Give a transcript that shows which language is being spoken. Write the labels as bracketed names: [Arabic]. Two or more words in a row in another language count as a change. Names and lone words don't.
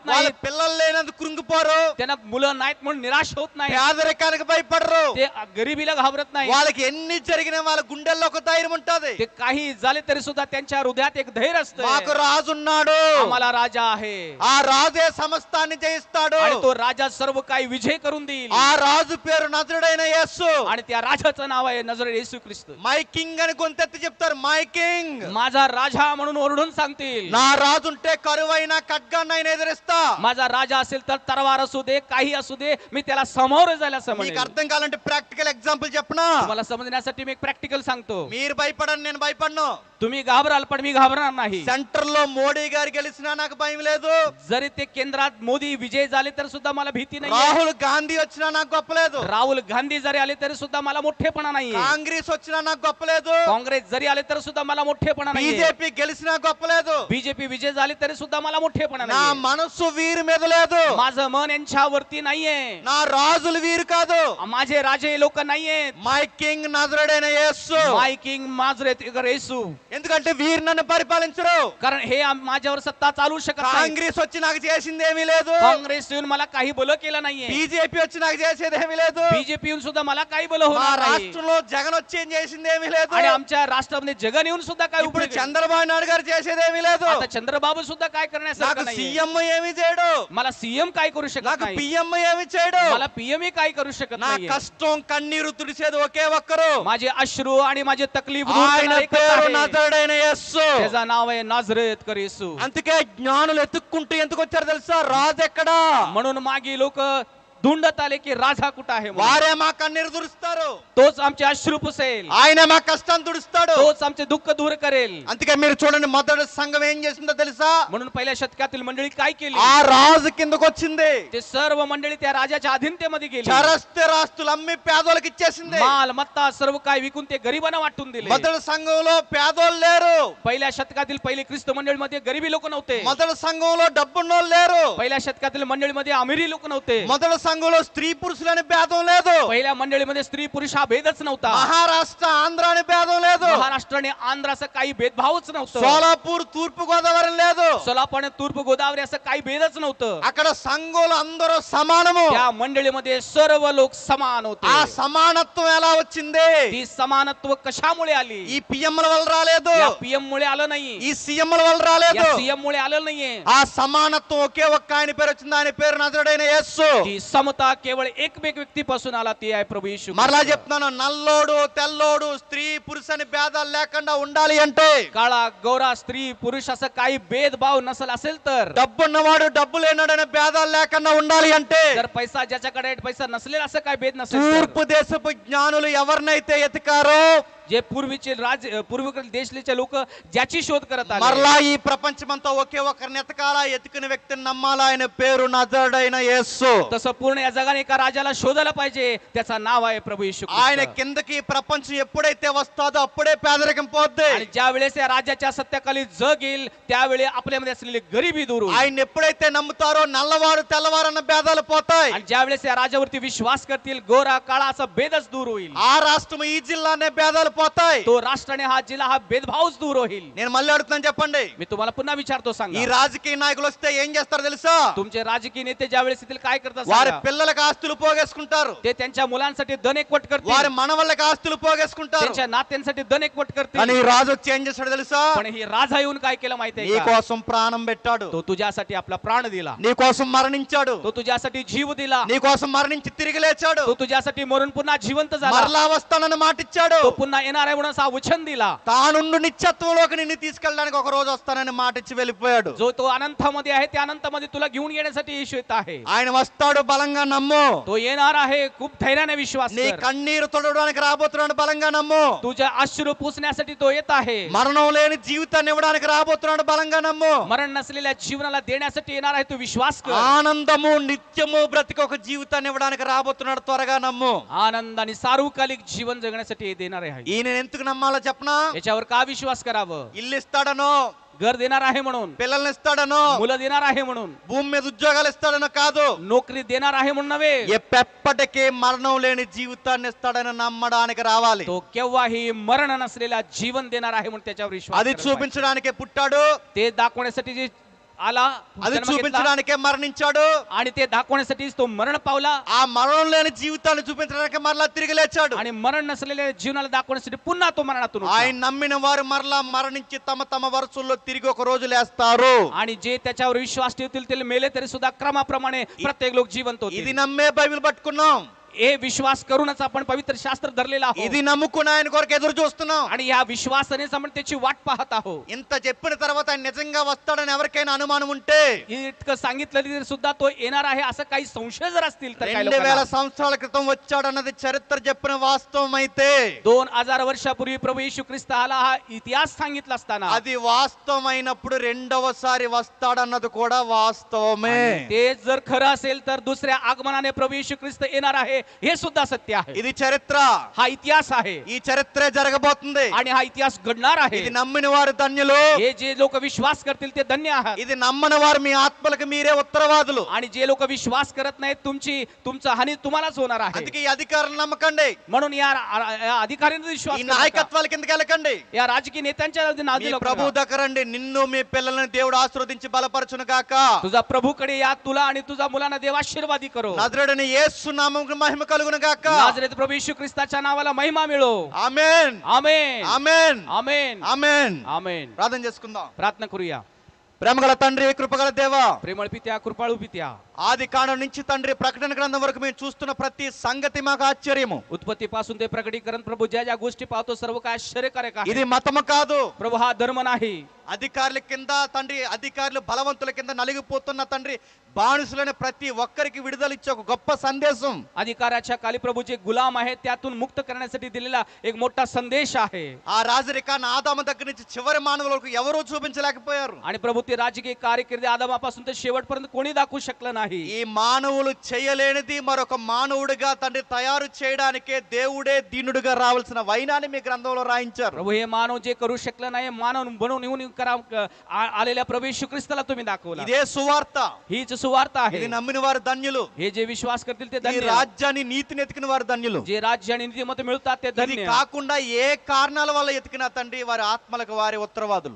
[Telugu] వాళ్ళ [Marathi] नाही, [Telugu] పిల్లలు లేనందుకు కృంగిపోరు, [Marathi] त्यांना मुलं नाहीत म्हणून निराश होत नाही, [Telugu] పేదరికానికి భయపడరు. [Marathi] ते गरिबीला घाबरत नाही, [Telugu] వాళ్ళకి ఎన్ని జరిగినా వాళ్ళ గుండెల్లో ఒక ధైర్యం ఉంటది. [Marathi] ते काही झाले तरी सुद्धा त्यांच्या हृदयात एक धैर्य असतं. [Telugu] మాకు రాజున్నాడు, [Marathi] आम्हाला राजा आहे [Telugu] ఆ రాజే సమస్తాన్ని జయిస్తాడు. [Marathi] आणि तो राजा सर्व काही विजय करून देईल. [Telugu] ఆ రాజు పేరు నజరుడైన యేసు. [Marathi] आणि त्या राजाचं नाव आहे नजरेत येशू ख्रिस्त. [English] my king [Telugu] అని గొంతెత్తి చెప్తారు, [English] my king. [Marathi] माझा राजा म्हणून ओरडून सांगतील. [Telugu] నా రాజుంటే కరువైన ఖడ్గాన్ని ఆయన ఎదిరిస్తా. [Marathi] माझा राजा असेल तर तरवार असू दे काही असू दे मी त्याला समोर जायला असं [Telugu] మీకు [Marathi] म्हणेन. [Telugu] అర్థం కావాలంటే [English] practical example [Telugu] చెప్పనా? [Marathi] तुम्हाला समजण्यासाठी मी एक प्रॅक्टिकल सांगतो. [Telugu] మీరు భయపడను, నేను భయపడను. [Marathi] तुम्ही घाबराल पण मी घाबरणार नाही. [Telugu] సెంటర్ లో మోడీ గారు గెలిచినా నాకు భయం లేదు, [Marathi] जरी ते केंद्रात मोदी विजय झाले तर सुद्धा मला भीती नाही. [Telugu] రాహుల్ గాంధీ వచ్చినా నాకు గొప్పలేదు, [Marathi] राहुल गांधी जरी आले तरी सुद्धा मला मोठेपणा नाही. [Telugu] కాంగ్రెస్ వచ్చినా నాకు గొప్పలేదు, [Marathi] काँग्रेस जरी आले तर सुद्धा मला मोठेपणा नाही. [Telugu] బీజేపీ గెలిచినా గొప్పలేదు. [Marathi] बीजेपी विजय झाले तरी सुद्धा मला मोठेपणा [Telugu] నా [Marathi] नाही. [Telugu] మనస్సు వీరి మీద లేదు, [Marathi] माझं मन यांच्यावरती नाहीये. [Telugu] నా రాజులు వీరు కాదు. [Marathi] माझे राजे लोक नाहीयेत. [English] my king [Telugu] నజరుడైన యేసు. [English] my king [Marathi] नाझरेत येशू. [Telugu] ఎందుకంటే వీరు నన్ను పరిపాలించరు. [Marathi] कारण हे माझ्यावर सत्ता चालू शकत नाही. [Telugu] కాంగ్రెస్ వచ్చి నాకు చేసింది ఏమీ లేదు, [Marathi] काँग्रेस येऊन मला काही भलं केलं नाहीये. [Telugu] బీజేపీ వచ్చి నాకు చేసేది ఏమీ లేదు, [Marathi] बीजेपी येऊन सुद्धा मला काही भलं [Telugu] మా [Marathi] होणार नाही. [Telugu] రాష్ట్రంలో జగన్ వచ్చి ఏం చేసింది ఏమీ లేదు, [Marathi] आणि आमच्या राष्ट्रामध्ये जगन येऊन सुद्धा काय [Telugu] ఇప్పుడు [Marathi] उपयोग आहे? [Telugu] చంద్రబాబు నాయుడు గారు చేసేది ఏమీ లేదు, [Marathi] आता चंद्रबाबू सुद्धा काय [Telugu] నాకు [Marathi] करण्यासारखं नाही. [Telugu] సీఎం ఏమీ చేయడు, [Marathi] मला सीएम काय करू शकत [Telugu] నాకు [Marathi] नाही. [Telugu] పిఎం ఏమీ చేయడు. [Marathi] मला पीएम काय करू शकत [Telugu] నా [Marathi] नाही. [Telugu] కష్టం కన్నీరు తుడిచేది ఒకే ఒక్కరు, [Marathi] माझे अश्रू आणि माझे तकलीफ दूर [Telugu] ఆయన [Marathi] करणारे एकच [Telugu] పేరు [Marathi] आहे. [Telugu] నజరుడైన యేసు. [Marathi] त्याचं नाव आहे नाझरेतकर येशू. [Telugu] అందుకే జ్ఞానులు ఎత్తుక్కుంటూ ఎందుకు వచ్చారు తెలుసా? రాజు ఎక్కడా? [Marathi] म्हणून मागे लोक धुंडत आले की राजा कुठं आहे म्हणून. [Telugu] వారే మా కన్నీరు తుడుస్తారు, [Marathi] तोच आमचे अश्रू पुसेल, [Telugu] ఆయన మా కష్టాన్ని తుడుస్తాడు. [Marathi] तोच आमचे दुःख दूर करेल. [Telugu] అందుకే మీరు చూడండి, మొదటి సంఘం ఏం చేసిందో తెలుసా? [Marathi] म्हणून पहिल्या शतकातील मंडळी काय केली? [Telugu] ఆ రాజు కిందకు వచ్చింది, [Marathi] ते सर्व मंडळी त्या राजाच्या अधीनतेमध्ये गेली. [Telugu] చరస్థిరాస్తులు అమ్మి పేదోళ్ళకి ఇచ్చేసింది. [Marathi] माल मत्ता सर्व काय विकून ते गरिबांना वाटून दिले. [Telugu] మొదటి సంఘంలో పేదోళ్ళు లేరు, [Marathi] पहिल्या शतकातील पहिली ख्रिस्त मंडळीमध्ये गरिबी लोक नव्हते. [Telugu] మొదటి సంఘంలో డబ్బున్నోళ్ళు లేరు, [Marathi] पहिल्या शतकातील मंडळीमध्ये अमिरी लोक नव्हते. [Telugu] మొదటి సంఘంలో స్త్రీ పురుషులని భేదం లేదు, [Marathi] पहिल्या मंडळीमध्ये स्त्री पुरुष हा भेदच नव्हता. [Telugu] మహారాష్ట్ర ఆంధ్ర అని భేదం లేదు, [Marathi] महाराष्ट्र आणि आंध्र असं काही भेदभावच नव्हतं. [Telugu] సోలాపూర్ తూర్పు గోదావరి లేదు. [Marathi] सोलापूर आणि तूर्प गोदावरी असं काही भेदच नव्हतं. [Telugu] అక్కడ సంఘులు అందరూ సమానము. [Marathi] त्या मंडळीमध्ये सर्व लोक समान [Telugu] ఆ [Marathi] होते. [Telugu] సమానత్వం ఎలా వచ్చింది? [Marathi] ती समानत्व कशामुळे आली? [Telugu] ఈ పిఎంల వల్ల రాలేదు, [Marathi] या पीएम मुळे आलं नाही, [Telugu] ఈ సీఎంల వల్ల రాలేదు. [Marathi] या सीएम मुळे आलं नाहीये. [Telugu] ఆ సమానత్వం ఒకే ఒక్క ఆయన పేరు వచ్చింది, ఆయన పేరు నజరుడైన యేసు. [Marathi] ती समता केवळ एकमेक व्यक्तीपासून आला, ती आहे प्रभू येशू [Telugu] మరలా [Marathi] ख्रिस्त. [Telugu] చెప్తున్నాను, నల్లోడు తెల్లోడు స్త్రీ పురుష అని భేదాలు లేకుండా ఉండాలి అంటే, [Marathi] काळा गौरा स्त्री पुरुष असं काही भेदभाव नसेल असेल तर, [Telugu] డబ్బున్నవాడు డబ్బు లేనాడు అనే భేదాలు లేకుండా ఉండాలి అంటే, [Marathi] जर पैसा ज्याच्याकडे पैसा नसलेला असं काही भेद नसेल तर, [Telugu] తూర్పు దేశపు జ్ఞానులు ఎవరినైతే ఎతికారో [Marathi] जे पूर्वीचे पूर्वीकडील देशचे लोक ज्याची शोध करत आले, [Telugu] మరలా ఈ ప్రపంచమంతా ఒకే ఒక్కరిని ఎతకాలా, ఎతికిన వ్యక్తిని నమ్మాలా, ఆయన పేరు నజరుడైన యేసు. [Marathi] तसं पूर्ण या जगाने एका राजाला शोधायला पाहिजे, त्याचं नाव आहे प्रभू येशू [Telugu] ఆయన [Marathi] ख्रिस्त. [Telugu] కిందకి ఈ ప్రపంచం ఎప్పుడైతే వస్తాదో అప్పుడే పేదరికం పోద్ది. [Marathi] आणि ज्या वेळेस या राजाच्या सत्याखाली जग येईल त्यावेळी आपल्यामध्ये असलेली गरिबी दूर होईल. [Telugu] ఆయన ఎప్పుడైతే నమ్ముతారో నల్లవారు తెల్లవారు అన్న భేదాలు పోతాయి. [Marathi] आणि ज्या वेळेस या राजावरती विश्वास करतील गोरा काळा असा भेदच दूर होईल. [Telugu] ఆ రాష్ట్రం ఈ జిల్లా అనే భేదాలు పోతాయి. [Marathi] तो राष्ट्र आणि हा जिल्हा हा भेदभावच दूर होईल. [Telugu] నేను మళ్ళీ అడుగుతున్నాను, చెప్పండి, [Marathi] मी तुम्हाला पुन्हा विचारतो, [Telugu] ఈ [Marathi] सांगा [Telugu] రాజకీయ నాయకులు వస్తే ఏం చేస్తారు తెలుసా? [Marathi] तुमचे राजकीय नेते ज्या वेळेस येतील काय करतात [Telugu] వారి [Marathi] सांगा? [Telugu] పిల్లలకు ఆస్తులు పోగేసుకుంటారు, [Marathi] ते त्यांच्या मुलांसाठी धन एकवट करतील, [Telugu] వారి మనవళ్ళకి ఆస్తులు పోగేసుకుంటారు. [Marathi] त्यांच्या नात्यांसाठी धन एकवट [Telugu] కానీ [Marathi] करतील. [Telugu] ఈ రాజు వచ్చి ఏం చేస్తాడు తెలుసా? [Marathi] पण ही राजा येऊन काय केलं माहितीये [Telugu] నీ [Marathi] का? [Telugu] కోసం ప్రాణం పెట్టాడు, [Marathi] तो तुझ्यासाठी आपला प्राण दिला, [Telugu] నీ కోసం మరణించాడు, [Marathi] तो तुझ्यासाठी जीव दिला, [Telugu] నీ కోసం మరణించి తిరిగి లేచాడు, [Marathi] तो तुझ्यासाठी मरून पुन्हा जिवंत झाला, [Telugu] మరలా వస్తానని మాటిచ్చాడు, [Marathi] तो पुन्हा येणार आहे म्हणून असा वचन दिला. [Telugu] తానుండు నిత్యత్వంలోకి నిన్ను తీసుకెళ్ళడానికి ఒక రోజు వస్తానని మాటిచ్చి వెళ్ళిపోయాడు. [Marathi] जो तो अनंतामध्ये आहे त्या अनंतामध्ये तुला घेऊन येण्यासाठी येशू येत आहे. [Telugu] ఆయన వస్తాడు, బలంగా నమ్ము. [Marathi] तो येणार आहे, खूप धैर्याने विश्वास [Telugu] నీ [Marathi] कर. [Telugu] కన్నీరు తొడవడానికి రాబోతున్నాడు, బలంగా నమ్ము. [Marathi] तुझ्या अश्रू पुसण्यासाठी तो येत आहे. [Telugu] మరణం లేని జీవితాన్ని ఇవ్వడానికి రాబోతున్నాడు, బలంగా నమ్ము. [Marathi] मरण नसलेल्या जीवनाला देण्यासाठी येणार आहे, तू विश्वास कर. [Telugu] ఆనందము నిత్యము బ్రతికి ఒక జీవితాన్ని ఇవ్వడానికి రాబోతున్నాడు, త్వరగా నమ్ము. [Marathi] आनंद आणि सार्वकालिक जीवन जगण्यासाठी हे देणार आहे. [Telugu] ఈయన ఎందుకు నమ్మాలో చెప్పనా? [Marathi] याच्यावर का विश्वास करावं? [Telugu] ఇల్లు ఇస్తాడనో, [Marathi] घर देणार आहे म्हणून, [Telugu] పిల్లల్ని ఇస్తాడనో, [Marathi] मुलं देणार आहे म्हणून, [Telugu] భూమి మీద ఉద్యోగాలు ఇస్తాడనో కాదు, [Marathi] नोकरी देणार आहे म्हणून नव्हे, [Telugu] ఎప్పటికీ మరణం లేని జీవితాన్ని ఇస్తాడని నమ్మడానికి రావాలి. [Marathi] तो केव्हाही मरण नसलेला जीवन देणार आहे म्हणून त्याच्यावर विश्वास [Telugu] అది [Marathi] करायला पाहिजे. [Telugu] చూపించడానికే పుట్టాడు, [Marathi] ते दाखवण्यासाठी जे आला, [Telugu] అది [Marathi] जन्म घेतला, [Telugu] చూపించడానికే మరణించాడు, [Marathi] आणि ते दाखवण्यासाठीच तो मरण पावला, [Telugu] ఆ మరణం లేని జీవితాన్ని చూపించడానికి మరలా తిరిగి లేచాడు. [Marathi] आणि मरण नसलेल्या जीवनाला दाखवण्यासाठी पुन्हा तो मरणातून उठला. [Telugu] ఆయన నమ్మిన వారు మరలా మరణించి తమ తమ వరుసల్లో తిరిగి ఒక రోజు లేస్తారు. [Marathi] आणि जे त्याच्यावर विश्वास ठेवतील ते मेले तरी सुद्धा क्रमाप्रमाणे प्रत्येक लोक जिवंत [Telugu] ఇది [Marathi] होतील. [Telugu] నమ్మే బైబిల్ పట్టుకున్నాం, [Marathi] हे विश्वास करूनच आपण पवित्र शास्त्र धरलेला [Telugu] ఇది [Marathi] आहोत, [Telugu] నమ్ముకుని ఆయన కొరకు ఎదురు చూస్తున్నాం. [Marathi] आणि या विश्वासानेच आपण त्याची वाट पाहत आहोत. [Telugu] ఇంత చెప్పిన తర్వాత ఆయన నిజంగా వస్తాడని ఎవరికైనా అనుమానం ఉంటే, [Marathi] इतकं सांगितलं तरी सुद्धा तो येणार आहे असं काही संशय जर असतील तर काही [Telugu] 2000 [Marathi] लोकांना, [Telugu] సంవత్సరాల క్రితం వచ్చాడన్నది చరిత్ర చెప్పిన వాస్తవం అయితే, [Marathi] 2000 वर्षापूर्वी प्रभू येशू ख्रिस्त आला हा इतिहास सांगितला असताना, [Telugu] అది వాస్తవమైనప్పుడు రెండవసారి వస్తాడన్నది కూడా వాస్తవమే. [Marathi] ते जर खरं असेल तर दुसऱ्या आगमनाने प्रभू येशू ख्रिस्त येणार आहे हे सुद्धा सत्य आहे. [Telugu] ఇది చరిత్ర, [Marathi] हा इतिहास आहे [Telugu] ఈ చరిత్రే జరగబోతుంది. [Marathi] आणि हा इतिहास घडणार आहे. [Telugu] ఇది నమ్మిన వారు ధన్యులు, [Marathi] हे जे लोक विश्वास करतील ते धन्य आहात, [Telugu] ఇది నమ్మని వారు మీ ఆత్మలకు మీరే ఉత్తరవాదులు. [Marathi] आणि जे लोक विश्वास करत नाहीत तुमचं हानी तुम्हालाच होणार आहे. [Telugu] అందుకే ఈ అధికారులు నమ్మకండి, [Marathi] म्हणून या अधिकाऱ्यांचा विश्वास [Telugu] ఈ [Marathi] करू नका. [Telugu] నాయకత్వాల కిందకి వెళ్ళకండి. [Marathi] या राजकीय नेत्यांच्या [Telugu] మీ [Marathi] नादी लागू [Telugu] ప్రభు [Marathi] नका. [Telugu] దగ్గరండి, నిన్ను మీ పిల్లల్ని దేవుడు ఆశీర్వదించి బలపరచును గాక. [Marathi] तुझा प्रभूकडे या, तुला आणि तुझा मुलांना देव आशीर्वादी करो. [Telugu] నజరేయుడైన యేసు నామముకు మహిమ కలుగును గాక. [Marathi] नाझरेत प्रभू येशू ख्रिस्ताच्या नावाला महिमा मिळो. [Telugu] ఆమేన్, [Marathi] आमेन, [Telugu] ఆమేన్, [Marathi] आमेन, [Telugu] ఆమేన్. [Marathi] आमेन. [Telugu] ప్రార్థన చేసుకుందాం. [Marathi] प्रार्थना करूया. [Telugu] ప్రేమగల తండ్రి, కృపగల దేవా, [Marathi] प्रेमळ पित्या, कृपाळू पित्या, [Telugu] ఆది కాండం నుంచి తండ్రి ప్రకటన గ్రంథం వరకు మేము చూస్తున్న ప్రతి సంగతి మాకు ఆశ్చర్యము. [Marathi] उत्पत्ती पासून ते प्रकटीकरण प्रभू ज्या ज्या गोष्टी पाहतो सर्व काय आश्चर्यकारक आहे. [Telugu] ఇది మతము కాదు. [Marathi] प्रभू हा धर्म नाही. [Telugu] అధికారుల కింద తండ్రి, అధికారులు బలవంతుల కింద నలిగిపోతున్న తండ్రి బానిసులైన ప్రతి ఒక్కరికి విడుదల ఇచ్చే ఒక గొప్ప సందేశం. [Marathi] अधिकाराच्या खाली प्रभू जे गुलाम आहेत त्यातून मुक्त करण्यासाठी दिलेला एक मोठा संदेश आहे. [Telugu] ఆ రాజరికాన్ని ఆదాము దగ్గర నుంచి చివరి మానవులకు ఎవరూ చూపించలేకపోయారు. [Marathi] आणि प्रभू ते राजकीय कार्यकिर्दी आदमापासून ते शेवटपर्यंत कोणी दाखवू शकलं नाही. नाही. [Telugu] ఈ మానవులు చేయలేనిది మరొక మానవుడిగా తండ్రి తయారు చేయడానికే దేవుడే దీనుడిగా రావాల్సిన వైనాన్ని మీ గ్రంథంలో రాయించారు. [Marathi] प्रभू हे मानव जे करू शकलं नाही मानव बनवून येऊन आलेल्या प्रभू येशू ख्रिस्ताला तुम्ही दाखवला. [Telugu] ఇదే సువార్త. [Marathi] हीच सुवार्త आहे. [Telugu] ఇది నమ్మిన వారు ధన్యులు. [Marathi] हे जे विश्वास करतील ते [Telugu] ఈ [Marathi] धन्य. [Telugu] రాజ్యాన్ని నీతిని ఎతికిన వారు ధన్యులు. [Marathi] जे राज्य आणि नीतिमत्ता मिळतात ते [Telugu] ఇది [Marathi] धन्य. [Telugu] కాకుండా ఏ కారణాల వల్ల ఎతికినా తండ్రి వారి ఆత్మలకు వారి ఉత్తరవాదులు.